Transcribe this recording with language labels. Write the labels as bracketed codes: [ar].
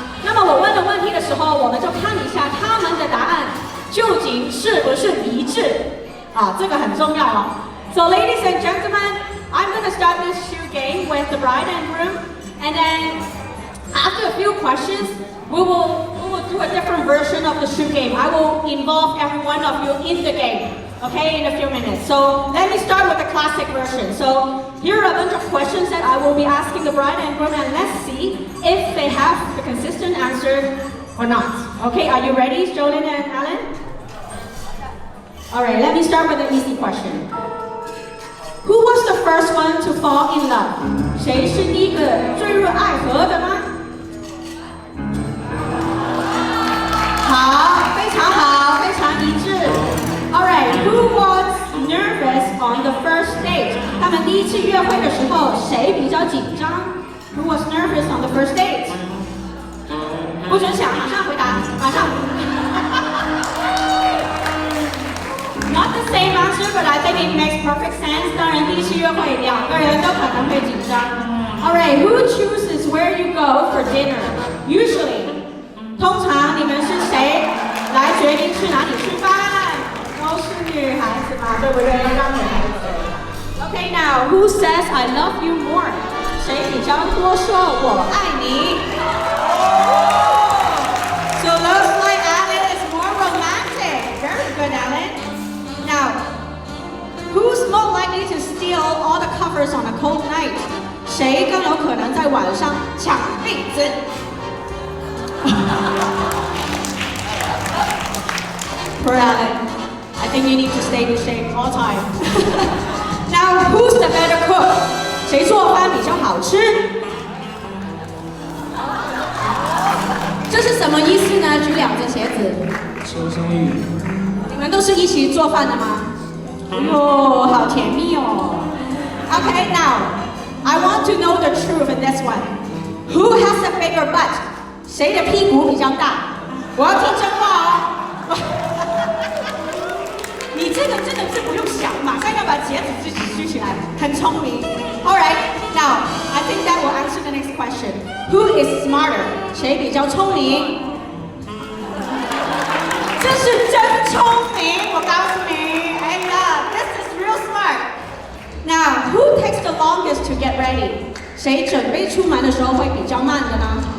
[zh] 那么我问的问题的时候，我们就看一下他们的答案究竟是不是一致啊，这个很重要哦。 [en] So ladies and gentlemen, I'm going to start this shoe game with the bride and groom, and then after a few questions, we will do a different version of the shoe game. I will involve every one of you in the game, okay, in a few minutes. So let me start with the classic version. So here are a bunch of questions that I will be asking the bride and groom, and let's see if they have the consistent answer or not. Okay, are you ready, Jolene and Allan? Alright, let me start with an easy question. Who was the first one to fall in love? [zh] 谁是第一个坠入爱河的呢？好，非常好，非常一致。 [en] Alright, who was nervous on the first date? [zh] 他们第一次约会的时候，谁比较紧张 ？ [en] Who was nervous on the first date? [zh] 不准想，马上回答，马上。 [en] Not the same answer, but I think it makes perfect sense. [zh] 当然，第一次约会两个人都可能会紧张。 [en] Alright, who chooses where you go for dinner? Usually, [zh] 通常你们是谁来决定去哪里吃饭？都是女孩子嘛，对不对？让女孩子。 [en] Okay, now who says I love you more? [zh] 谁比较多说我爱你 ？ [en] So looks like Allan is more romantic. Very good, Allan. Now, who's more likely to steal all the covers on a cold night? [zh] 谁更有可能在晚上抢被子？ [en] Poor Allan. I think you need to stay in shape all time. Now, who's the better cook? [zh] 谁做饭比较好吃？这是什么意思呢？举两只鞋子。求生欲。你们都是一起做饭的吗？哟，好甜蜜哦。 [en] Okay, now I want to know the truth in this one. Who has a bigger butt? [zh] 谁的屁股比较大？我要听真话哦。这个真的是不用想，马上要把茄子自己举起来，很聪明。 [en] All right, now I think that will answer the next question. Who is smarter? [zh] 谁比较聪明？这是真聪明，我告诉你。 [en] 哎呀 ，this is real smart. Now, who takes the longest to get ready? [zh] 谁准备出门的时候会比较慢的呢？